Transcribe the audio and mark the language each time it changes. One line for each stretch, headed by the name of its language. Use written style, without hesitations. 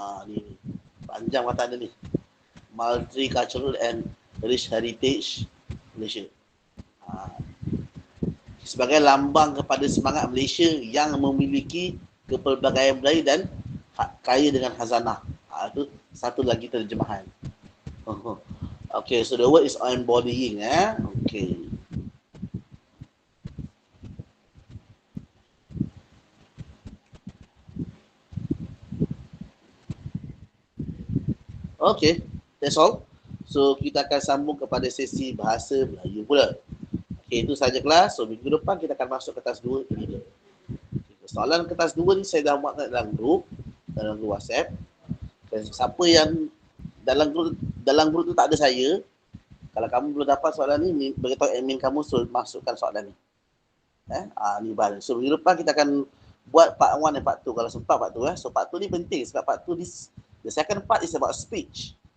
Malay: Ni panjang perkataan dia ni.
English: Multicultural and rich heritage Malaysia.
Malay: Sebagai lambang kepada semangat Malaysia yang memiliki kepelbagaian budaya dan kaya dengan khazanah. Itu satu lagi terjemahan.
English: Okay, so the word is embodying. Okay. Okay, that's all.
Malay: So kita akan sambung kepada sesi bahasa Melayu pula. Okay, itu saja kelas. So minggu depan kita akan masuk kertas 2 ini. Soalan kertas 2 ni saya dah buat dalam grup WhatsApp. Siapa yang dalam grup tu tak ada saya, kalau kamu belum dapat soalan ni, beritahu admin kamu suruh masukkan soalan ni. Ni bahan. So minggu depan kita akan buat part 1 dan part 2 kalau sempat part 2.
English: So part 2
Malay: ni penting sebab
English: part 2 the second part is about speech.